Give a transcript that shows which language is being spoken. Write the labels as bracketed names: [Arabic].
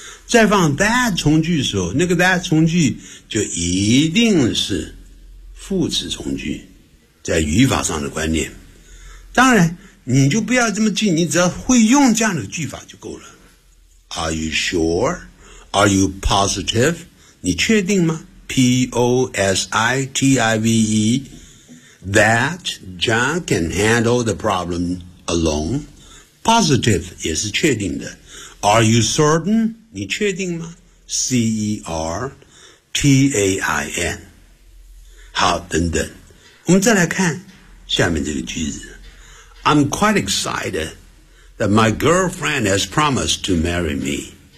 [Chinese] 再放 that 从句的时候，那个 that 从句就一定是副词从句，在语法上的观念。当然，你就不要这么记，你只要会用这样的句法就够了。 [English] Are you sure? Are you positive? [Chinese] 你确定吗 [English] ？Positive that John can handle the problem alone. Positive 也是确定的。Are you certain? [Chinese] 你确定吗 ？Certain。好，等等，我们再来看下面这个句子。 [English] I'm quite excited that my girlfriend has promised to marry me.